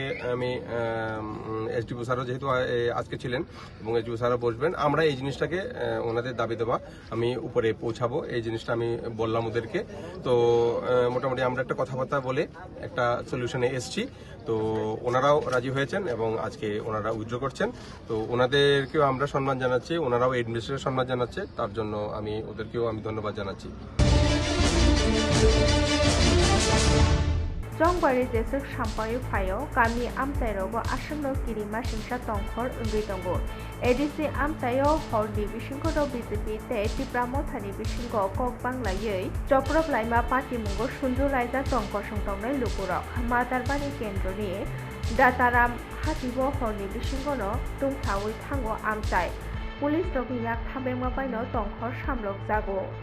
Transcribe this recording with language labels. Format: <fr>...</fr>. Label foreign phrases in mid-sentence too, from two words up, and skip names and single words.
<bn>আমি এসডিপি স্যারও যেহেতু আজকে ছিলেন এবং এসডিপি স্যারও বসবেন, আমরা এই জিনিসটাকে ওনাদের দাবি দেওয়া আমি উপরে পৌঁছাবো, এই জিনিসটা আমি বললাম ওদেরকে। তো মোটামুটি আমরা একটা কথাবার্তা বলে একটা সলিউশনে এসছি। তো ওনারাও রাজি হয়েছেন এবং আজকে ওনারা উইথড্র করছেন। তো ওনাদেরকেও আমরা সম্মান জানাচ্ছি, ওনারাও অ্যাডমিনিস্ট্রেশন সম্মান জানাচ্ছে, তার জন্য ওদেরকেও আমি ধন্যবাদ জানাচ্ছি।</bn> <trp>Jongbari jesuk sampayu phayo kami amtairogo asangno kirima singsa tongkhor ungui tongo ADC amtayo horni bisingko BJP te Tipramo thani bisingo kok banglayei Joprok laima party mungo sundu laija tongko songtongnai lukurok Matarbani kendroni Dataram hatibo horni bisingono tungthawi thango amtai Police rogi yak thabengma baino tongkhor samlok jago</trp>